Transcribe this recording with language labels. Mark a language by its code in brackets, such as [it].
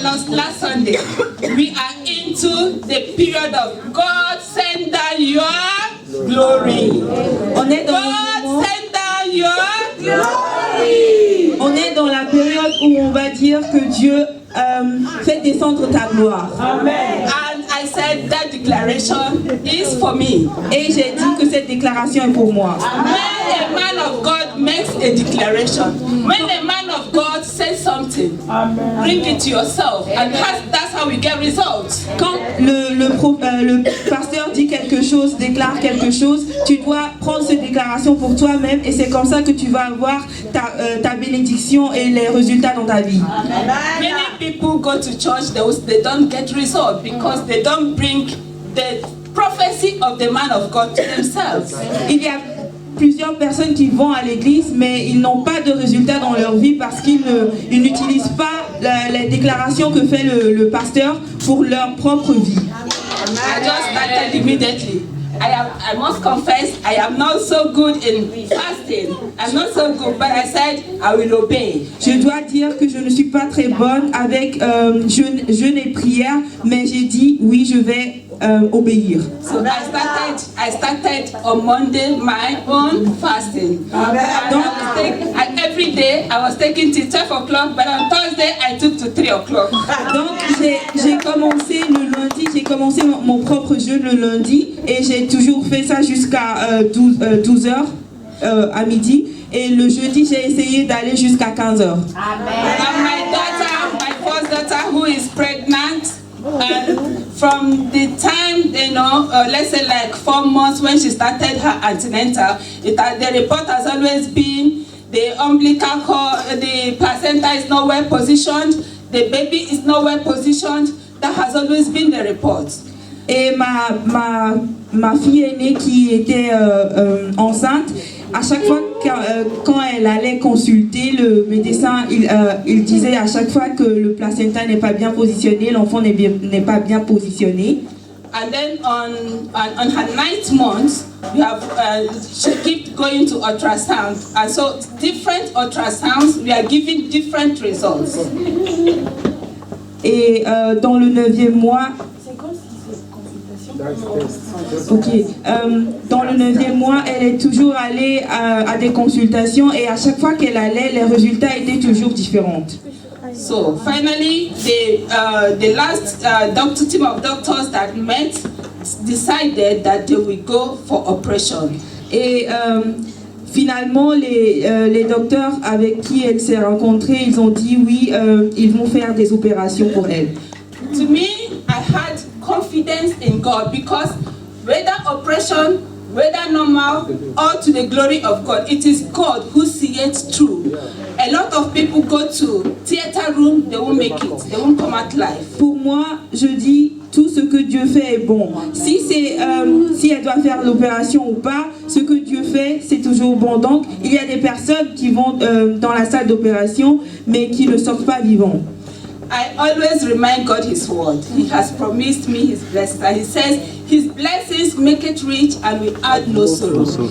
[en] last Sunday, we are into the period of God send down your glory. [fr] On est dans [en] God send down your glory. [fr] On est dans la période où on va dire que Dieu fait descendre ta gloire. Amen. [en] And I said that declaration is for me. [fr] Et j'ai dit que cette déclaration est pour moi. [en] When a man of God makes a declaration, when a man of God says something, bring it to yourself, and that's how we get results. [fr] Quand le pasteur dit quelque chose, déclare quelque chose, tu dois prendre cette déclaration pour toi-même et c'est comme ça que tu vas avoir ta bénédiction et les résultats dans ta vie. [en] Many people go to church, they don't get results because they don't bring the prophecy of the man of God to themselves. [fr] Il y a plusieurs personnes qui vont à l'église, mais ils n'ont pas de résultats dans leur vie parce qu'ils n'utilisent pas les déclarations que fait le pasteur pour leur propre vie. [en] I just started immediately. I must confess, I am not so good in fasting. I'm not so good, but I said I will obey. [fr] Je dois dire que je ne suis pas très bonne avec jeûne et prière, mais j'ai dit oui, je vais obéir. [en] So I started on Monday my own fasting. And every day I was taking till 12 o'clock, but on Thursday I took to 3 o'clock. [fr] Donc j'ai commencé le lundi, j'ai commencé mon propre jeûne le lundi et j'ai toujours fait ça jusqu'à 12 heures à midi. Et le jeudi, j'ai essayé d'aller jusqu'à 15 heures. [en] And my first daughter who is pregnant, and from the time, let's say like 4 months when she started her antenatal, the report has always been the umbilical cord, the placenta is not well positioned, the baby is not well positioned. That has always been the report. [fr] Et ma fille aînée qui était enceinte, à chaque fois quand elle allait consulter le médecin, il disait à chaque fois que le placenta n'est pas bien positionné, l'enfant n'est pas bien positionné. [en] And then on her 9th month, she kept going to ultrasound. And so different ultrasounds, we are giving different results. [fr] Et dans le 9e mois, dans le 9e mois, elle est toujours allée à des consultations et à chaque fois qu'elle allait, les résultats étaient toujours différents. [en] So finally, the last team of doctors that met decided that they will go for operation. [fr] Et finalement, les docteurs avec qui elle s'est rencontrée, ils ont dit oui, ils vont faire des opérations pour elle. [en] To me, I had confidence in God because whether operation, whether normal, or to the glory of God, it is God who sees it through. A lot of people go to theater room, they won't make it, they won't come out live. [fr] Pour moi, je dis tout ce que Dieu fait est bon. Si elle doit faire l'opération ou pas, ce que Dieu fait, c'est toujours bon. Donc, il y a des personnes qui vont dans la salle d'opération, mais qui ne sortent pas vivants. [en] I always remind God His word. He has promised me His blessings. And He says, His blessings make it rich and we add no sorrow.